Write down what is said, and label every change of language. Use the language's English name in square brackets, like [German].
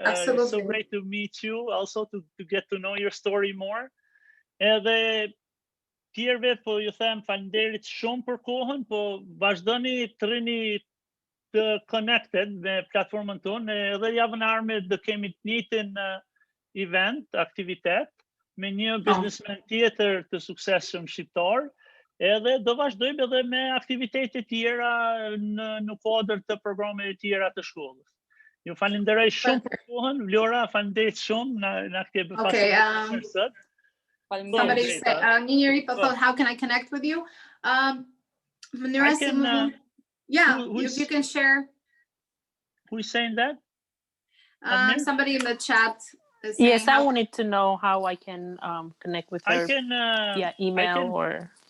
[English] It's so great to meet you, also to get to know your story more. [Albanian] Edhe tjerëve po ju them faleminderit shumë për kohën, po vazhdoni të rrini të connected me platformën tonë, edhe javën e ardhme do kemi të njëjtin event, aktivitet me një biznesmen tjetër të suksesshëm shqiptar. Edhe do vazhdojmë edhe me aktivitete tjera në kuadër të programeve tjera të shkollës. Ju falenderoj shumë për kohën, Vlora, faleminderit shumë na ke befasuar sot. [English] Somebody said, Njeri thought, how can I connect with you? If you can share. Who is saying that? Somebody in the chat. Yes, I wanted to know how I can connect with her via email or...